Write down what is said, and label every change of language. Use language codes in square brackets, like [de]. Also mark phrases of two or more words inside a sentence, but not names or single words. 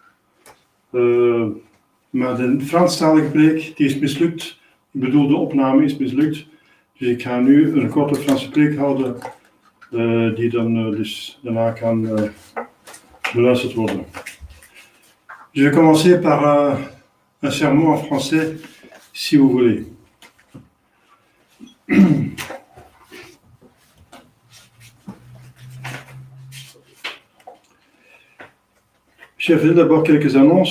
[nl] Maar de Franstalige preek die is mislukt. Ik bedoel, de opname is mislukt. Dus ik ga nu een korte Franse preek houden. Die dan dus daarna kan beluisterd worden. [fr] Je vais commencer par un sermon en français, si vous voulez. Chers frères, d'abord quelques annonces.